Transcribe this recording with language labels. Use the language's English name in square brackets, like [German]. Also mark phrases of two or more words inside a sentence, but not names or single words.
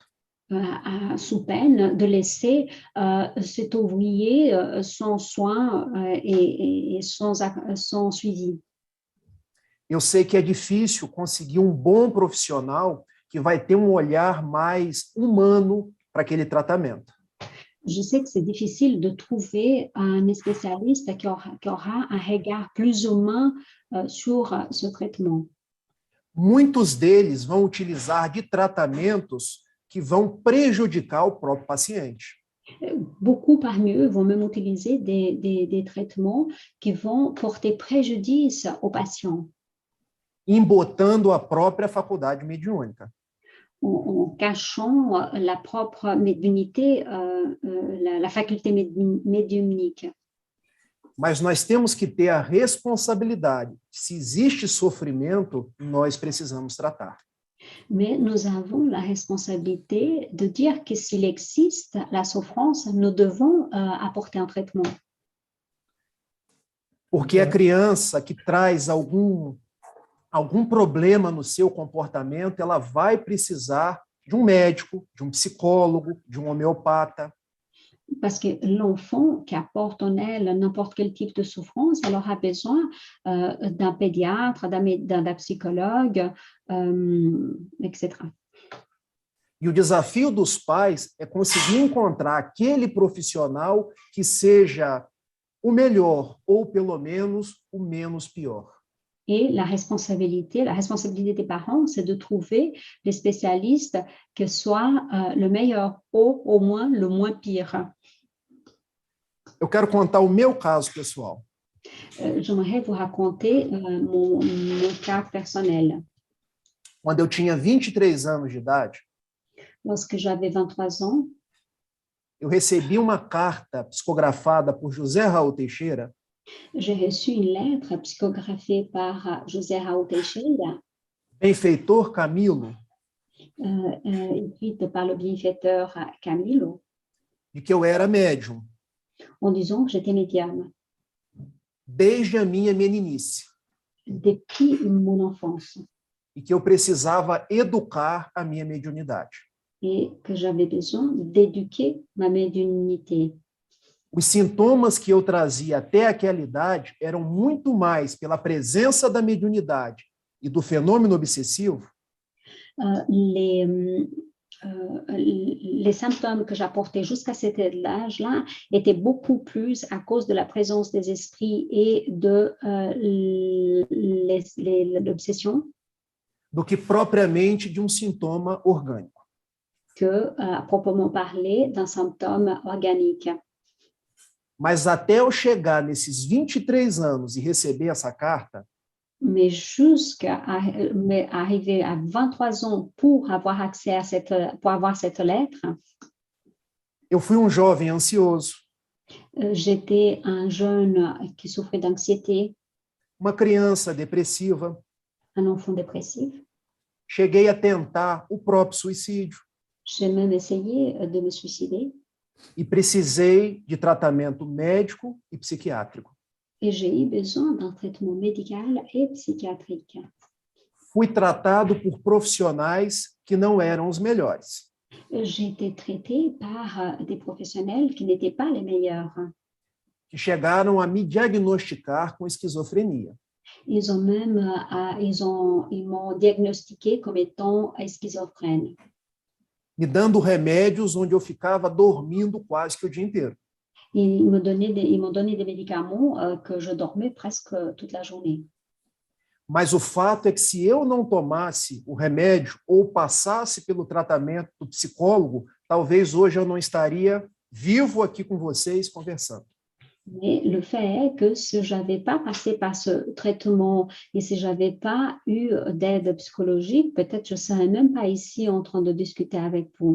[French] Sous peine de laisser cet ouvrier sans soin et sans suivi. [Portuguese] Eu sei que é difícil conseguir um bom profissional que vai ter um olhar mais humano para aquele tratamento. [French] Je sais que c'est difficile de trouver un spécialiste qui aura un regard plus humain sur ce traitement. [Portuguese] Muitos deles vão utilizar de tratamentos que vão prejudicar o próprio paciente. [French] Beaucoup parmi eux vont même utiliser des traitements qui vont porter préjudice aux patients, [Portuguese] Embotando a própria faculdade mediúnica. [French] en cachant la propre médiumnité, la faculté médiumnique. [Portuguese] Mas nós temos que ter a responsabilidade. Se existe sofrimento, nós precisamos tratar. [French] Mais nous avons la responsabilité de dire que s'il existe la souffrance, nous devons apporter un traitement. [Portuguese] Porque a criança que traz algum problema no seu comportamento, ela vai precisar de um médico, de um psicólogo, de um homeopata. [French] Parce que l'enfant qui apporte en elle n'importe quel type de souffrance, elle aura besoin d'un pédiatre, d'un psychologue, etc. [Portuguese] E o desafio dos pais é conseguir encontrar aquele profissional que seja o melhor, ou pelo menos o menos pior. [French] Et la responsabilité des parents, c'est de trouver les spécialistes qui soient le meilleur ou au moins le moins pire. [Portuguese] Eu quero contar o meu caso pessoal. [French] J'aimerais vous raconter mon cas personnel. [Portuguese] Quando eu tinha 23 anos de idade, [French] Lorsque j'avais 23 ans, [Portuguese] eu recebi uma carta psicografada por José Raul Teixeira, [French] j'ai reçu une lettre psychographiée par José Raul Teixeira, [Portuguese] benfeitor Camilo, [French] écrite par le bienfaiteur Camilo, [Portuguese] de que eu era médium, [French] en disant que j'étais médium [Portuguese] desde a minha meninice, [French] depuis mon enfance [Portuguese] e que eu precisava educar a minha mediunidade. [French] et que j'avais besoin d'éduquer ma médiumnité. [Portuguese] Os sintomas que eu trazia até aquela idade eram muito mais pela presença da mediunidade e do fenômeno obsessivo [French] Les symptômes que j'apportais jusqu'à cet âge-là étaient beaucoup plus à cause de la présence des esprits et de l'obsession [Portuguese] do que propriamente de um sintoma orgânico. [French] que, à proprement parler, d'un symptôme organique. [Portuguese] Mas até eu chegar nesses 23 anos e receber essa carta, [French] Mais mais arriver à 23 ans pour avoir accès à pour avoir cette lettre, [Portuguese] eu fui um jovem ansioso, [French] j'étais un jeune qui souffrait d'anxiété, [Portuguese] uma criança depressiva. [French] un enfant dépressif. [Portuguese] Cheguei a tentar o próprio suicídio [French] J'ai même essayé de me suicider [Portuguese] e precisei de tratamento médico e psiquiátrico. [French] et j'ai eu besoin d'un traitement médical et psychiatrique. [Portuguese] Fui tratado por profissionais que não eram os melhores. [French] J'ai été traitée par des professionnels qui n'étaient pas les meilleurs. [Portuguese] Que chegaram a me diagnosticar com esquizofrenia. [French] Ils m'ont diagnostiqué comme étant schizophrène, [Portuguese] Me dando remédios onde eu ficava dormindo quase que o dia inteiro. [French] ils m'ont donné des médicaments que je dormais presque toute la journée. [Portuguese] Mas o fato é que se eu não tomasse o remédio ou passasse pelo tratamento do psicólogo, talvez hoje eu não estaria vivo aqui com vocês conversando. [French] Mais le fait est que si je n'avais pas passé par ce traitement et si je n'avais pas eu d'aide psychologique, peut-être je ne serais même pas ici en train de discuter avec vous.